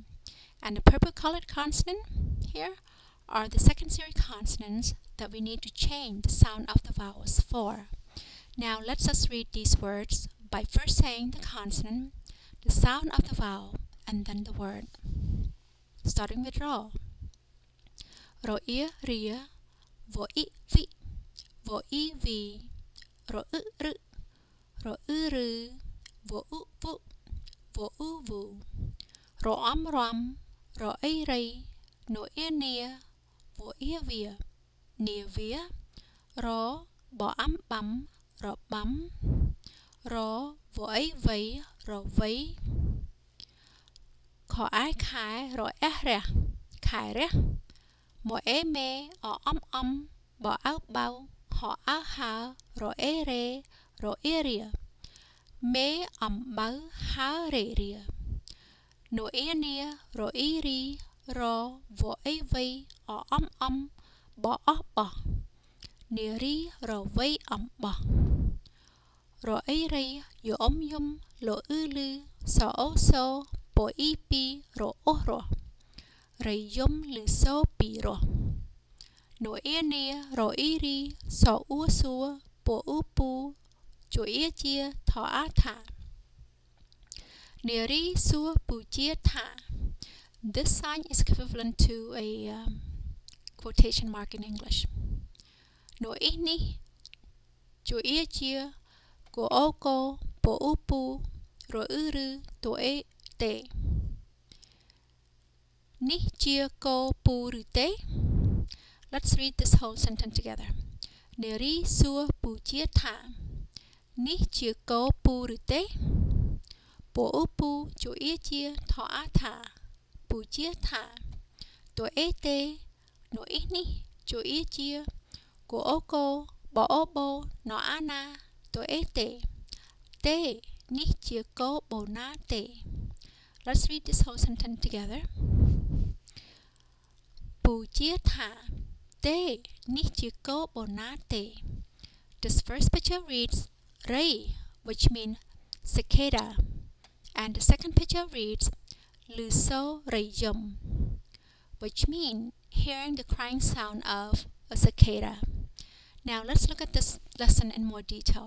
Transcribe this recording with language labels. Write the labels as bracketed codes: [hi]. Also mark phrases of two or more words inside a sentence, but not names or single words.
[en] And the purple colored consonant here are the second series consonants that we need to change the sound of the vowels for. Now let's us read these words by first saying the consonant, the sound of the vowel, and then the word. Starting with ro. [lus] Ro I ria, vo I vi, vo I vi, ro I ru. Ro ru, vo vu, vo vu, ro rom, ro rei, no nia, vo via, nia via, ro bo bam, ro bam, ro vo vei, ro vei, kho khai, ro re, khai re, mo me, o bo bao, ho ha, ro re, ro ria. Me bau ha re ria. No nia ro iri ro vo vei o bo bo. Niri ro vei bo. Ro iri yo yum lo ulu so bo ipi ro ro. Re yum lu so pi ro. No nia ro iri so su bo upu cho chia tha tha. Neri su pu chia tha. [en] This sign is equivalent to a quotation mark in English. [lus] No ini cho chia go oko po upu ro uru to te. Ni chia ko pu te. [en] Let's read this whole sentence together. [lus] Neri su pu chia tha. Ni chia ko pu te. Po upu cho chia tha tha. Pu chia tha. To te. No ini cho chia. Go oko bo obo no ana. To te. Te. Ni chia ko bo na te. [en] Let's read this whole sentence together. [lus] Pu chia tha. Te. Ni chia ko bo na te. [en] This first picture reads Ray, which means cicada, and the second picture reads Luso Rayum, which means hearing the crying sound of a cicada. Now let's look at this lesson in more detail.